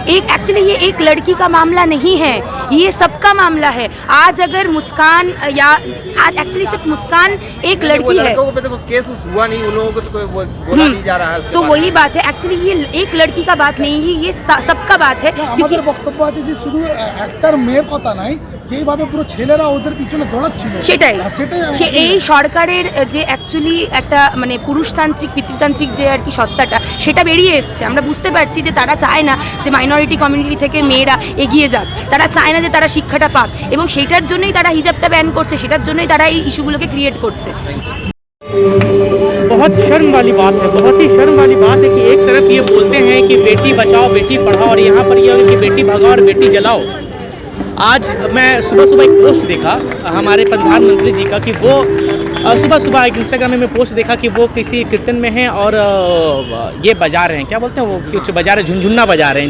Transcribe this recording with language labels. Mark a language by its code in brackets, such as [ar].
[hi] Actually ये एक लड़की का मामला नहीं है, ये सबका मामला है। आज अगर मुस्कान या आज एक्चुअली सिर्फ मुस्कान एक लड़की है, लड़कों पे तो केस हुआ नहीं, उन लोगों को तो कोई बोला नहीं जा रहा है। तो वही बात है, एक्चुअली ये एक लड़की का बात नहीं है, ये सबका बात है। [bn] क्योंकि বক্তব্য আছে যে শুধু একটার মেয়ের কথা নাই, যেইভাবে পুরো ছেলেরা ওদের পিছনে দৌড়াচ্ছিল সেটাই এই সরকারের যে অ্যাকচুয়ালি একটা মানে পুরুষতান্ত্রিক পিতৃতান্ত্রিক যে আর কি সত্তাটা, সেটা বেরিয়ে এসছে। আমরা বুঝতে পারছি যে তারা চায় না যে মাইনরিটি কমিউনিটি থেকে মেয়েরা এগিয়ে যাক, তারা চায় না যে তারা শিক্ষাটা পাক, এবং সেটার জন্যই তারা হিজাবটা ব্যান করছে, সেটার জন্যই তারা এই ইস্যুগুলোকে ক্রিয়েট করছে। [hi] बहुत शर्म वाली बात है, बहुत ही शर्म वाली बात है कि एक तरफ ये बोलते हैं कि बेटी बचाओ बेटी पढ़ाओ, और यहाँ पर ये है कि बेटी भगाओ और बेटी जलाओ। आज मैं सुबह सुबह एक पोस्ट देखा हमारे प्रधानमंत्री जी का कि वो सुबह सुबह एक इंस्टाग्राम में पोस्ट देखा कि वो किसी कीर्तन में हैं और ये बजा रहे हैं, क्या बोलते हैं वो, कुछ बजा रहे, झुनझुन्ना बजा रहे हैं।